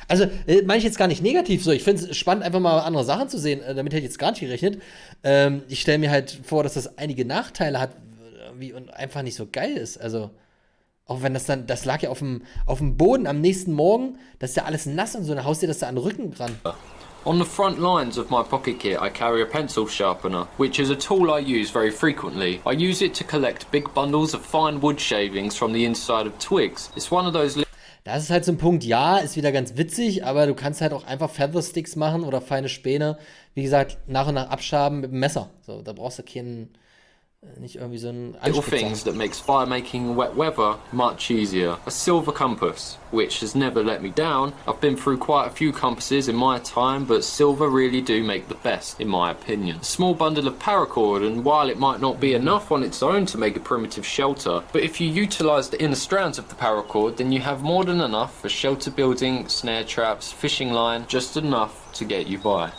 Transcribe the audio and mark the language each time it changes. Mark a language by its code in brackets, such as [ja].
[de] Also, meine ich jetzt gar nicht negativ so. Ich finde es spannend, einfach mal andere Sachen zu sehen. Damit hätte ich jetzt gar nicht gerechnet. Ich stelle mir halt vor, dass das einige Nachteile hat und einfach nicht so geil ist. Also, auch wenn das lag ja auf dem Boden am nächsten Morgen, das ist ja alles nass und so, dann haust dir das da an den Rücken ran. [en] On the front lines of my pocket kit, I carry a pencil sharpener, which is a tool I use very frequently. I use it to collect big bundles of fine wood shavings from the inside of twigs. It's one of those [de] Das ist halt so ein Punkt, ja, ist wieder ganz witzig, aber du kannst halt auch einfach Feather-Sticks machen oder feine Späne, wie gesagt, nach und nach abschaben mit dem Messer. So, da brauchst du nicht irgendwie so einen [en] little [de] Anspitzer. [en] things that makes fire making in wet weather much easier. A silver compass, which has never let me down. I've been through quite a few compasses in my time, but silver really do make the best, in my opinion. A small bundle of paracord, and while it might not be enough on its own to make a primitive shelter, but if you utilize the inner strands of the paracord, then you have more than enough for shelter building, snare traps, fishing line, just enough to get you by.